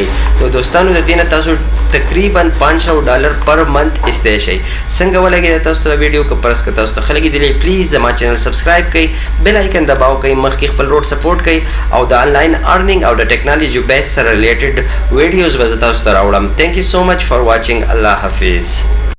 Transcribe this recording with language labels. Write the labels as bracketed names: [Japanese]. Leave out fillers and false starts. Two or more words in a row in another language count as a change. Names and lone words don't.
[Pashto] نو دوستانو د دې نه تاسو تقریبا $500 [English] per month [Pashto] ایستی شئ. څنګه ولګېده تاسو ته ویډیو که فرض که تاسو ته ښه لګېدلی پلیز زما چینل سبسکرایب کړئ [English] bell icon [Pashto] دباو کړئ مخکې خپل روډ سپورټ کړئ او د [English] online earning [Pashto] او د [English] technology base [Pashto] سره [English] related videos [Pashto] به زه تاسو ته راوړم. [English] thank you so much for watching. [Pashto] الله حافظ.